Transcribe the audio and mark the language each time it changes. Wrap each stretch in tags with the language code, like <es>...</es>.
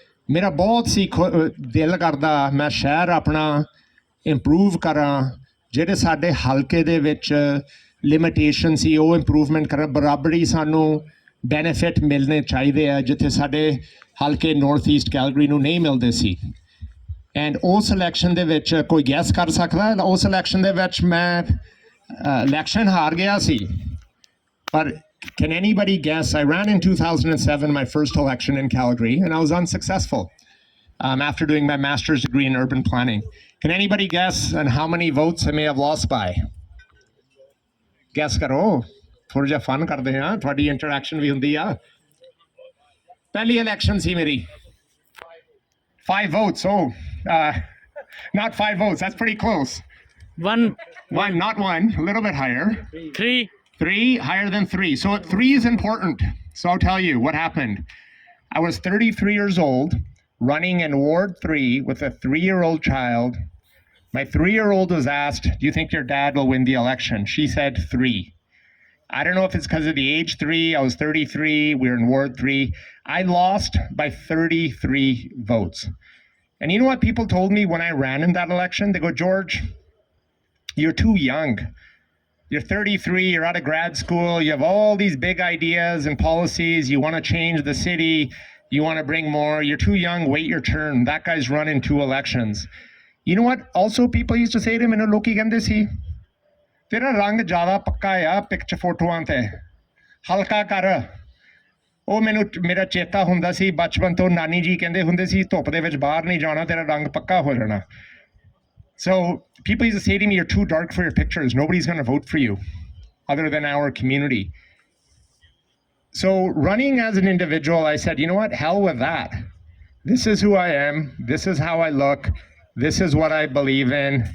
<pa>ਮੇਰਾ ਬਹੁਤ ਸੀ ਦਿਲ ਕਰਦਾ ਮੈਂ ਸ਼ਹਿਰ ਆਪਣਾ ਇੰਪਰੂਵ ਕਰਾਂ ਜਿਹੜੇ ਸਾਡੇ ਹਲਕੇ ਦੇ ਵਿੱਚ ਲਿਮਿਟੇਸ਼ਨ ਸੀ ਉਹ ਇੰਪਰੂਵਮੈਂਟ ਕਰਾਂ। ਬਰਾਬਰੀ ਸਾਨੂੰ ਬੈਨੀਫਿਟ ਮਿਲਣੇ ਚਾਹੀਦੇ ਆ ਜਿੱਥੇ ਸਾਡੇ ਹਲਕੇ ਨਾਰਥ ਈਸਟ ਕੈਲਗਰੀ ਨੂੰ ਨਹੀਂ ਮਿਲਦੇ ਸੀ। ਐਂਡ ਉਸ ਇਲੈਕਸ਼ਨ ਦੇ ਵਿੱਚ ਕੋਈ ਗੈਸ ਕਰ ਸਕਦਾ ਉਸ ਇਲੈਕਸ਼ਨ ਦੇ ਵਿੱਚ ਮੈਂ ਇਲੈਕਸ਼ਨ ਹਾਰ ਗਿਆ ਸੀ।</pa> <en>ਪਰ can anybody guess? I ran in 2007, my first election in Calgary, and I was unsuccessful after doing my master's degree in urban planning. Can anybody guess on how many votes I may have lost by?</en> <pa>Guess karo. ਥੋੜ੍ਹਾ ਜਿਹਾ fun ਕਰਦੇ ਹਾਂ ਤੁਹਾਡੀ interaction ਵੀ ਹੁੰਦੀ ਆ। ਪਹਿਲੀ election ਸੀ ਮੇਰੀ 5 votes.</pa> <en>Not 5 votes, that's pretty close. One, not one, a little bit higher. 3, higher than 3. So 3 is important. So I'll tell you what happened. I was 33 years old, running in Ward 3 with a 3-year-old child. My 3-year-old was asked, do you think your dad will win the election? She said 3. I don't know if it's because of the age 3. I was 33. We were in Ward 3. I lost by 33 votes. And you know what people told me when I ran in that election? They go, George, you're too young. You're 33. You're out of grad school. You have all these big ideas and policies. You want to change the city. You want to bring more. You're too young. Wait your turn. That guy's run in 2 elections. You know what? Also, people used to say to me,</en> <pa>"Loki kende si." ਤੇਰਾ ਰੰਗ ਜ਼ਿਆਦਾ ਪੱਕਾ ਆ ਪਿਕਚ ਫੋਟੋਆਂ 'ਤੇ ਹਲਕਾ ਕਰ। ਉਹ ਮੈਨੂੰ ਮੇਰਾ ਚੇਤਾ ਹੁੰਦਾ ਸੀ ਬਚਪਨ ਤੋਂ ਨਾਨੀ ਜੀ ਕਹਿੰਦੇ ਹੁੰਦੇ ਸੀ ਧੁੱਪ ਦੇ ਵਿੱਚ ਬਾਹਰ ਨਹੀਂ ਜਾਣਾ ਤੇਰਾ ਰੰਗ ਪੱਕਾ ਹੋ ਜਾਣਾ।</pa> <en>So people used to say to me, you're too dark for your pictures. Nobody's going to vote for you other than our community. So running as an individual, I said, you know what? Hell with that. This is who I am. This is how I look. This is what I believe in.</en>